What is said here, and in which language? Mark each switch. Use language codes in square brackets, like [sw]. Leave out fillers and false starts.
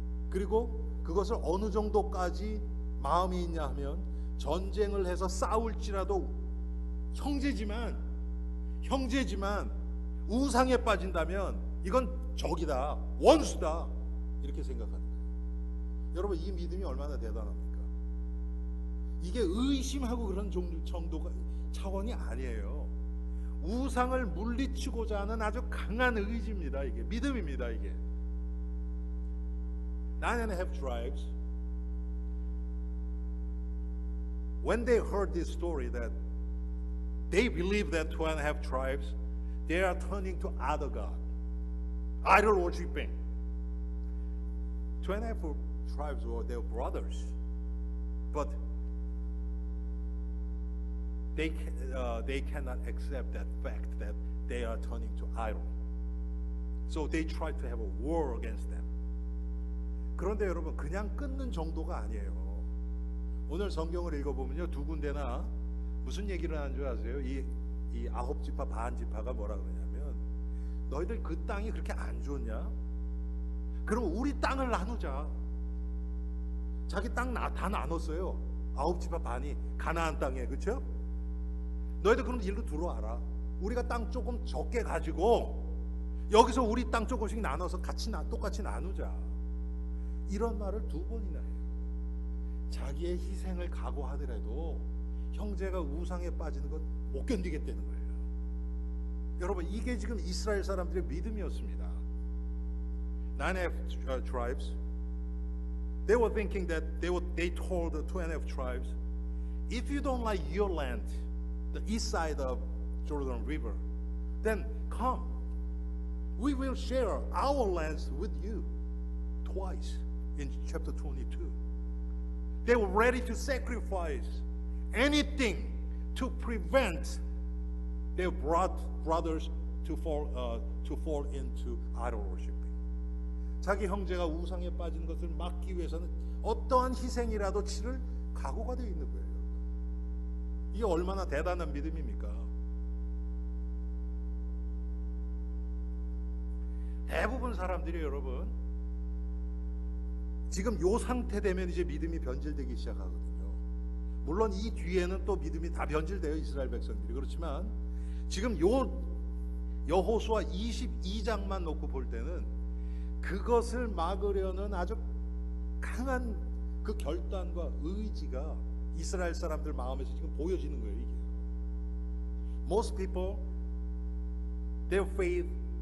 [ko] 그리고 그것을 어느 정도까지 마음이 있냐 하면 전쟁을 해서 싸울지라도 형제지만 우상에 빠진다면 이건 적이다, 원수다, 이렇게 생각하는 거예요. 여러분, 이 믿음이 얼마나 대단합니까? 이게 의심하고 그런 정도가 차원이 아니에요. 우상을 물리치고자 하는 아주 강한 의지입니다. 이게 믿음입니다. 이게 [en] 9.5 tribes, when they heard this story that they believe that 2.5 tribes, they are turning to other god, idol worshiping. 2.5 tribes were their brothers, but they cannot accept that fact that they are turning to idol. So they try to have a war against them. [ko] 그런데 여러분, 그냥 끊는 정도가 아니에요. 오늘 성경을 읽어보면요, 두 군데나 무슨 얘기를 하는 줄 아세요? 이 아홉 지파 반 지파가 뭐라 그러냐면, 너희들 그 땅이 그렇게 안 좋냐? 그럼 우리 땅을 나누자. 자기 땅 다 나눴어요. 아홉 지파 반이 가나안 땅에. 그렇죠? 너희들 그럼 일로 들어와라. 우리가 땅 조금 적게 가지고 여기서 우리 땅 조금씩 나눠서 똑같이 나누자. 이런 말을 두 번이나 해요. 자기의 희생을 각오하더라도 형제가 우상에 빠지는 것 못 견디겠다는 거예요. 여러분, 이게 지금 이스라엘 사람들의 믿음이었습니다. [en] 9.5 tribes, they were thinking that they told the 2.5 tribes, if you don't like your land, the east side of Jordan River, then come. We will share our lands with you. Twice in chapter 22. They were ready to sacrifice anything to prevent their brothers to fall into idol worshiping. [ko] 자기 형제가 우상에 빠진 것을 막기 위해서는 어떠한 희생이라도 치를 각오가 되어 있는 거예요. 이게 얼마나 대단한 믿음입니까? 대부분 사람들이 여러분 지금 요 상태 되면 이제 믿음이 변질되기 시작하거든요. 물론 이 뒤에는 또 믿음이 다 변질돼요, 이스라엘 백성들이. 그렇지만 지금 요 여호수아 22장만 놓고 볼 때는 그것을 막으려는 아주 강한 그 결단과 의지가 이스라엘 사람들 마음에서 지금 보여지는 거예요. 이게 [en] most people, their faith